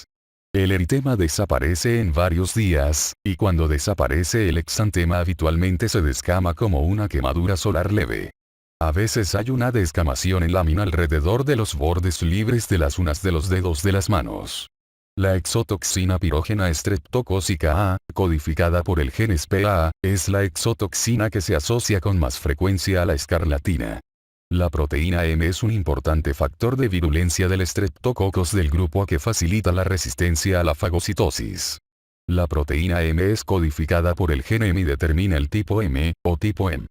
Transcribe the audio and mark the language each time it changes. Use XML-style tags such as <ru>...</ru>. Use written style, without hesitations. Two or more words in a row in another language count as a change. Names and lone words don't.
<es>El eritema desaparece en varios días, y cuando desaparece el exantema habitualmente se descama como una quemadura solar leve. A veces hay una descamación en lámina alrededor de los bordes libres de las uñas de los dedos de las manos. La exotoxina pirógena streptocócica A, codificada por el gen SPA, es la exotoxina que se asocia con más frecuencia a la escarlatina. La proteína M es un importante factor de virulencia del estreptococos del grupo A que facilita la resistencia a la fagocitosis. La proteína M es codificada por el gen M y determina el tipo M, o tipo M.</es>